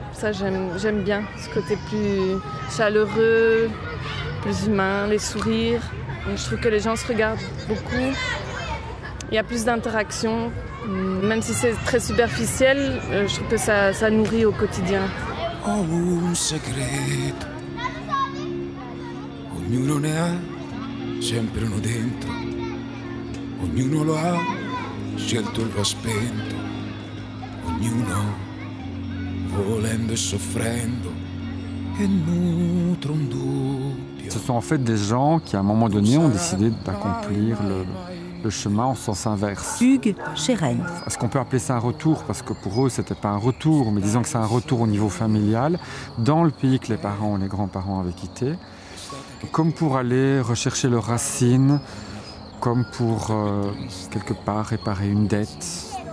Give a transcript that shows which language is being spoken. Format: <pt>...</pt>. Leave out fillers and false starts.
<fr>Ça, j'aime bien, ce côté plus chaleureux, plus humain, les sourires. Et je trouve que les gens se regardent beaucoup. Il y a plus d'interaction. Même si c'est très superficiel, je trouve que ça nourrit au quotidien.</fr> <it>Ho un segreto, ognuno ne ha sempre uno dentro, ognuno lo ha scelto e lo ha spento, ognuno volendo e soffrendo e nutre un dubbio.</it> <fr>Ce sont en fait des gens qui, à un moment donné, ont décidé d'accomplir le chemin en sens inverse. Hugues Chérène. Est-ce qu'on peut appeler ça un retour? Parce que pour eux, c'était pas un retour, mais disons que c'est un retour au niveau familial, dans le pays que les parents ou les grands-parents avaient quitté, comme pour aller rechercher leurs racines, comme pour, quelque part, réparer une dette.</fr>